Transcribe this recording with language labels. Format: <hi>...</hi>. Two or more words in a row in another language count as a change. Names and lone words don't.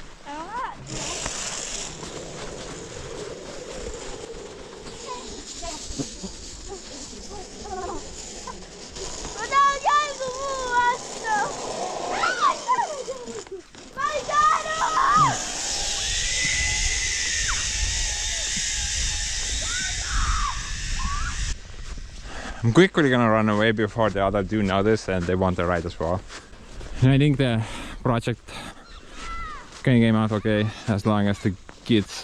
<et>Ma tahan jalgu muu vastu. Ma ei saanud.</et> <en>I'm quickly gonna run away before the other do notice and they want to ride as well. I think the project came out okay as long as the kids.</en>